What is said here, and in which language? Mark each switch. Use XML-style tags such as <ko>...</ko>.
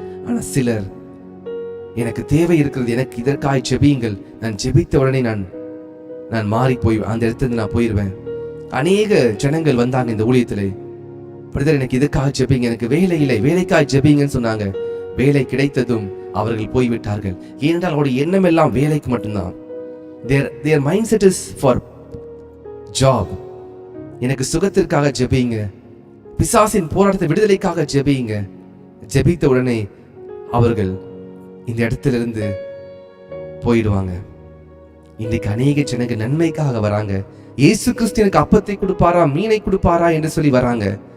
<ta>ஆனா சிலர், எனக்கு தேவை இருக்கிறது, எனக்கு இதற்காக ஜெபியுங்கள், நான் ஜெபித்த உடனே நான் மாறி போய் அந்த இடத்துல நான் போயிடுவேன். அநேக ஜனங்கள் வந்தாங்க இந்த ஊழியத்திலே, பிரதர் எனக்கு இதுக்காக ஜெபிங்க, எனக்கு வேலை இல்லை, வேலைக்காக ஜெபிங்கன்னு சொன்னாங்க. வேலை கிடைத்ததும் அவர்கள் போய்விட்டார்கள். ஏனென்றால் அவருடைய எண்ணம் எல்லாம் வேலைக்கு மட்டும்தான்.</ta> <en>their mindset is for job.</en> <ta>எனக்கு சுகத்திற்காக ஜெபிங்க, பிசாசின் போராட்டத்தை விடுதலைக்காக ஜெபிங்க. ஜெபித்த உடனே அவர்கள் இந்த இடத்திலிருந்து போயிடுவாங்க. இன்னைக்கு அநேக ஜனங்க நன்மைக்காக வராங்க. இயேசு கிறிஸ்து எனக்கு அப்பத்தை கொடுப்பாரா, மீனை கொடுப்பாரா என்று சொல்லி வராங்க.</ta>